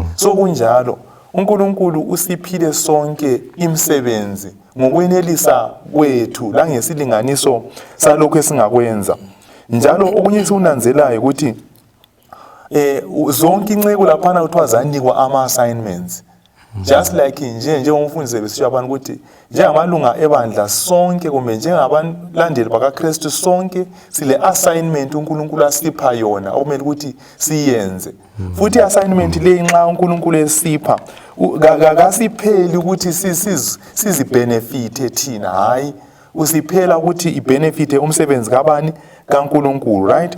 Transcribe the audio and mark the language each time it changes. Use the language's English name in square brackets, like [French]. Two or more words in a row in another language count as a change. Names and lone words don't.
[North Ndebele] So kunjalo uNkulunkulu usiphile sonke imisebenzi ngokwenelisa kwethu la ngesilinganiso salokho esingakwenza. Njalo okunye sikunanzelayo ukuthi zonke inceku laphana kuthiwa zanikwa ama-assignments. [English] Just like [North Ndebele] njengomfundisi besisho abantu ukuthi njengamalunga ebandla sonke kumbe njengabalandeli bakaKristu sonke sile assignment uNkulunkulu asipha yona okumele ukuthi siyenze. Futhi assignment le nxa uNkulunkulu esipha akasipheli ukuthi sizibenefite thina, hayi usiphela ukuthi ibenefite umsebenzi kabani kaNkulunkulu, right?